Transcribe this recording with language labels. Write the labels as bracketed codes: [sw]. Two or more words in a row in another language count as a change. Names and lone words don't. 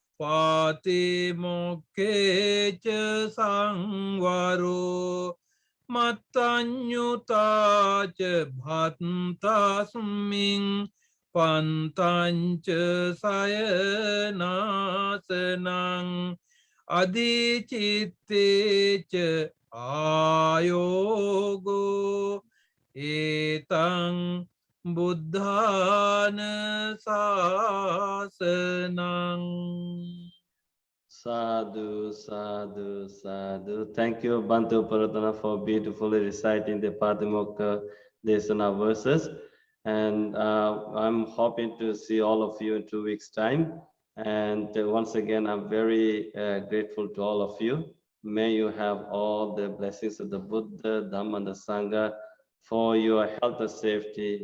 [pi] පාතිමොක්කේච සංවරෝ මත්තඤ්ඤුතාච භත්තස්මින් පන්තංච සයනාසනං අධිචිත්තේච ආයෝගෝ ඒතං බුද්ධාන සාසනං. Sadhu, sadhu, sadhu. [en] Thank you, Bantu Paratana, for beautifully reciting the Padimokka Desana verses. And I'm hoping to see all of you in 2 weeks' time. And once again, I'm very grateful to all of you. May you have all the blessings of the Buddha, Dhamma, and the Sangha for your health and safety.